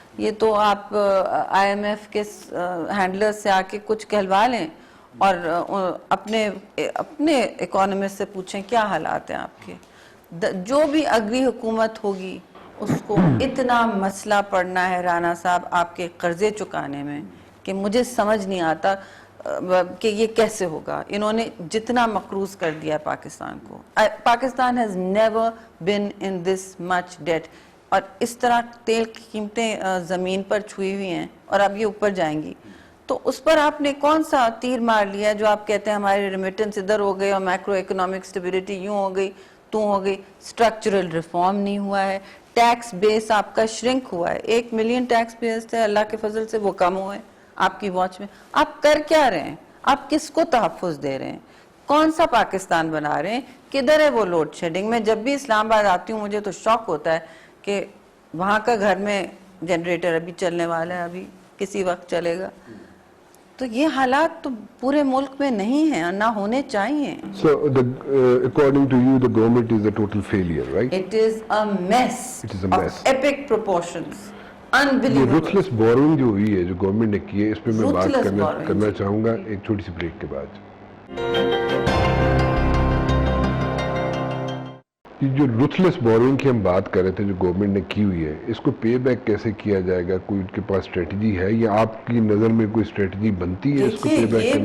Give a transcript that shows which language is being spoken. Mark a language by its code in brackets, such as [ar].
[ur] یہ تو آپ IMF کے ہینڈلر سے آ کے کچھ کہلوا لیں اور اپنے اکانومسٹ سے پوچھیں کیا حالات ہیں آپ کے. جو بھی اگلی حکومت ہوگی اس کو اتنا مسئلہ پڑنا ہے رانا صاحب آپ کے قرضے چکانے میں کہ مجھے سمجھ نہیں آتا کہ یہ کیسے ہوگا. انہوں نے جتنا مقروض کر دیا پاکستان کو. [en] Pakistan has never been in this much debt. [ur] اور اس طرح تیل کی قیمتیں زمین پر چھوئی ہوئی ہیں اور اب یہ اوپر جائیں گی. تو اس پر آپ نے کون سا تیر مار لیا جو آپ کہتے ہیں ہمارے ریمیٹنس ادھر ہو گئے اور میکرو اکنامک سٹیبلٹی یوں ہو گئی تو ہو گئی. اسٹرکچرل ریفارم نہیں ہوا ہے. ٹیکس بیس آپ کا شرنک ہوا ہے. 1 ملین ٹیکس بیس تھے, اللہ کے فضل سے وہ کم ہوئے آپ کی واچ میں. آپ کر کیا رہے ہیں؟ آپ کس کو تحفظ دے رہے ہیں؟ کون سا پاکستان بنا رہے ہیں؟ کدھر ہے وہ لوڈ شیڈنگ؟ میں جب بھی اسلام آباد آتی ہوں مجھے تو شوق ہوتا ہے کہ وہاں کا گھر میں جنریٹر ابھی چلنے والا ہے, ابھی کسی وقت چلے گا. تو یہ حالات تو پورے ملک میں نہیں ہیں اور نہ ہونے چاہیے. [en] So, according to you, the government is a total failure, right? It is a mess. It is a mess. Of epic proportions. [ur] یہ [en] Unbelievable. ruthless borrowing [ur] جو ہوئی ہے, جو گورنمنٹ نے کی ہے, اس پہ میں بات [en] Ruthless borrowing. [ur] کرنا چاہوں گا ایک چھوٹی سی بریک کے بعد. یہ جو [en] ruthless borrowing [ur] کی ہم بات کر رہے تھے جو گورنمنٹ نے کی ہوئی ہے, اس کو پے بیک کیسے کیا جائے گا؟ کوئی ان کے پاس اسٹریٹجی ہے یا آپ کی نظر میں کوئی اسٹریٹجی بنتی ہے اس کو پے بیک کرنے؟